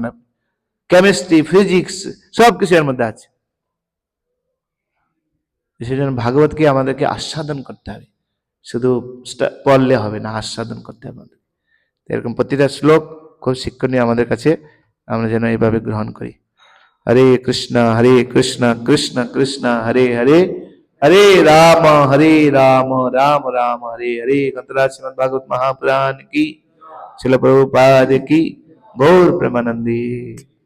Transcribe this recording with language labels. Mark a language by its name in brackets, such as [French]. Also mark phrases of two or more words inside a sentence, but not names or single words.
[Bangla] আপনি [English] chemistry, physics, [Bangla] সব কিছু এর মধ্যে আছে। সেজন্য ভাগবতকে আমাদেরকে আস্বাদন করতে হবে, শুধু পড়লে হবে না, আস্বাদন করতে হবে আমাদের। এরকম প্রতিটা শ্লোক খুব শিক্ষণীয় আমাদের কাছে, আমরা যেন এইভাবে গ্রহণ করি। [Hindi] हरे कृष्णा कृष्ण कृष्ण हरे हरे, हरे राम राम राम हरे हरे। कंतरा श्रीमद् भागवत महापुराण की, शिल प्रभुपाद की, गौर प्रेमानंदी।